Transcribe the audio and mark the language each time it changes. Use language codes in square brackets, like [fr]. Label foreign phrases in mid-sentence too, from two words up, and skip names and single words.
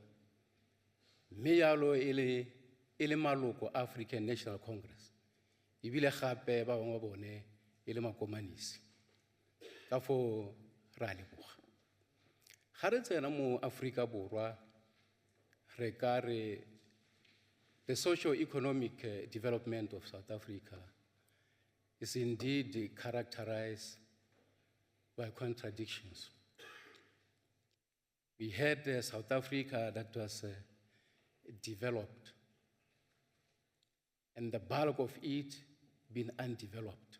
[tn] Mme yalo e le maloko African National Congress ebile gape ba bangwe bone e le makomanisi ka fo ra leboga. Ga re tsena mo Afrika Borwa re ka re [en] the socio-economic development of South Africa is indeed characterized by contradictions. We had South Africa that was developed, and the bulk of it been undeveloped.